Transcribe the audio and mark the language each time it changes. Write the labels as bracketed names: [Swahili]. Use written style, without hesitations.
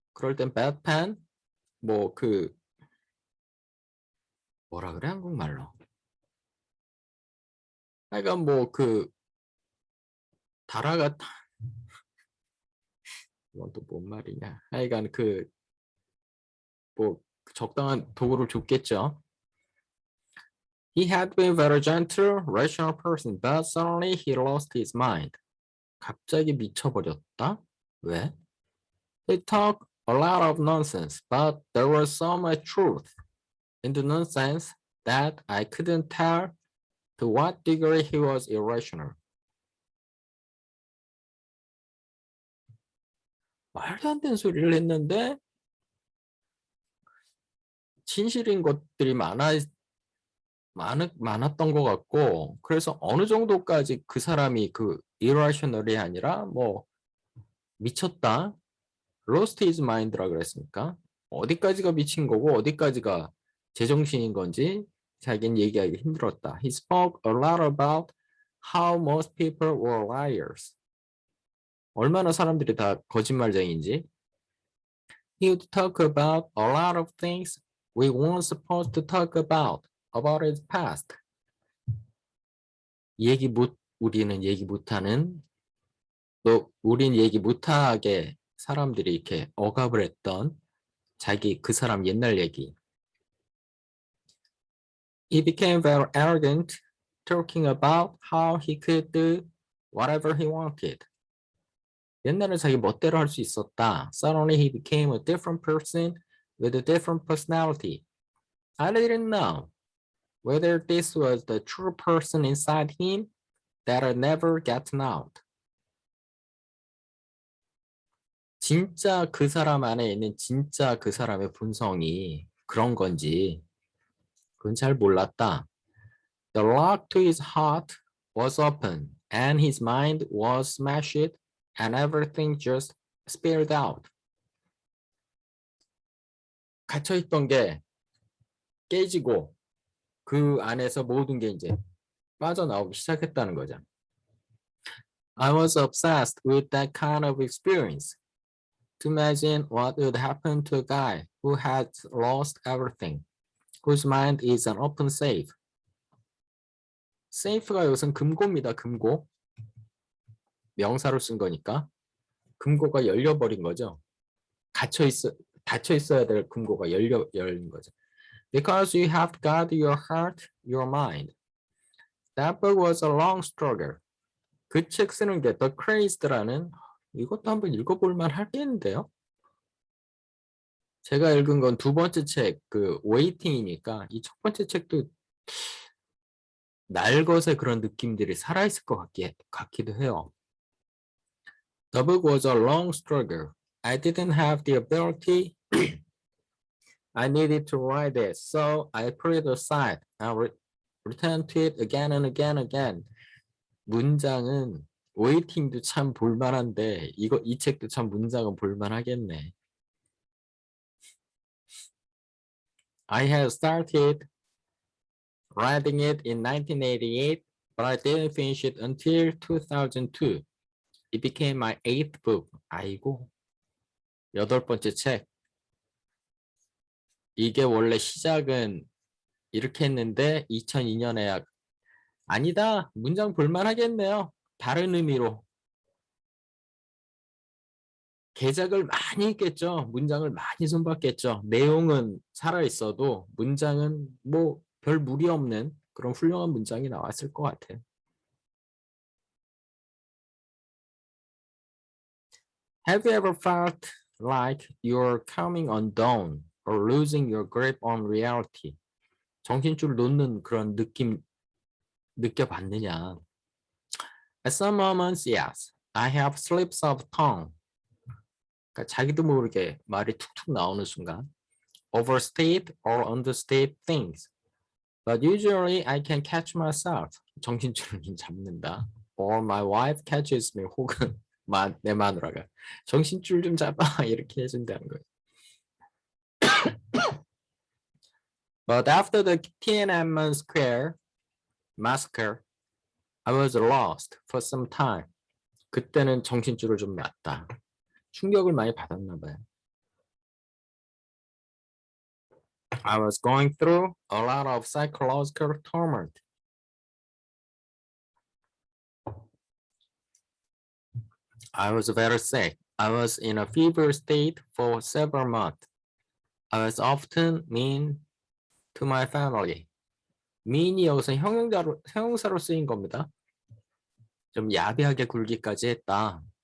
[Korean] 그럴 땐 bedpan, 뭐 뭐라 그래 한국말로. 하여간 뭐 다라가 이건 또 뭔 말이냐. 하여간 뭐 적당한 도구를 줬겠죠. [English] He had been very gentle, rational person, but suddenly he lost his mind. [Korean] 갑자기 미쳐버렸다? 왜? [English] He talked a lot of nonsense, but there was so much truth in the nonsense that I couldn't tell to what degree he was irrational. [Korean] 말도 안 되는 소리를 했는데 진실인 것들이 많았던 것 같고, 그래서 어느 정도까지 그 사람이 irrational이 아니라 뭐 미쳤다, [English] lost his mind [Korean] 라 그랬습니까? 어디까지가 미친 거고 어디까지가 제정신인 건지 자기는 얘기하기 힘들었다. [English] He spoke a lot about how most people were liars. [Korean] 얼마나 사람들이 다 거짓말쟁이인지. [English] He would talk about a lot of things we weren't supposed to talk about his past. [Korean] 우리는 얘기 못하는, 또 우린 얘기 못하게 사람들이 이렇게 억압을 했던 그 사람 옛날 얘기. [English] He became very arrogant, talking about how he could do whatever he wanted. [Korean] 옛날에 자기 멋대로 할 수 있었다. [English] Suddenly he became a different person with a different personality. I didn't know whether this was the true person inside him that I never gotten out. [Korean] 진짜 그 사람 안에 있는 진짜 그 사람의 본성이 그런 건지 그건 잘 몰랐다. [English] The lock to his heart was open and his mind was smashed and everything just spilled out. [Korean] 갇혀있던 게 깨지고 그 안에서 모든 게 이제 빠져나오기 시작했다는 거죠. [English] I was obsessed with that kind of experience. To imagine what would happen to a guy who had lost everything, whose mind is an open safe. [Korean] safe가 여기서는 금고입니다. 금고. 명사로 쓴 거니까. 금고가 열려버린 거죠. 닫혀 있어야 될 금고가 열린 거죠. [English] Because you have got your heart, your mind. That book was a long struggle. [Korean] 그 책 쓰는 게 The Crazed라는, 이것도 한번 읽어볼 만 하겠는데요. 제가 읽은 건 두 번째 책, 웨이팅이니까 이 첫 번째 책도 날것의 그런 느낌들이 살아있을 것 같기도 해요. [English] The book was a long struggle. I didn't have the ability. I needed to write it, so I put it aside and returned to it again and again. [Korean] 문장은 웨이팅도 참 볼만한데 이 책도 참 문장은 볼만하겠네. [English] I had started writing it in 1988, but I didn't finish it until 2002. It became my 8th book. [Korean] 아이고, 8번째 책. 이게 원래 시작은 이렇게 했는데 2002년에 아니다, 문장 볼만하겠네요. 다른 의미로. 개작을 많이 했겠죠. 문장을 많이 손봤겠죠. 내용은 살아있어도 문장은 뭐 별 무리 없는 그런 훌륭한 문장이 나왔을 것 같아요. [English] Have you ever felt like you're coming undone or losing your grip on reality. [Korean] 정신줄 놓는 그런 느낌 느껴봤느냐? [English] At some moments, yes. I have slips of tongue. [Korean] 그러니까 자기도 모르게 말이 툭툭 나오는 순간. [English] Overstate or understate things. But usually I can catch myself. [Korean] 정신줄을 좀 잡는다. [English] Or my wife catches me. [Korean] 혹은 내 마누라가 정신줄 좀 잡아 이렇게 해준다는 거예요. [English] But after the Tiananmen Square massacre, I was lost for some time. [Korean] 그때는 정신줄을 좀 놨다. 충격을 많이 받았나 봐요. [English] I was going through a lot of psychological torment. I was very sick. I was in a fever state for several months. I was often mean to my family. [Korean] mean이 여기서 형용사로 쓰인 겁니다. 좀 야비하게 굴기까지 했다.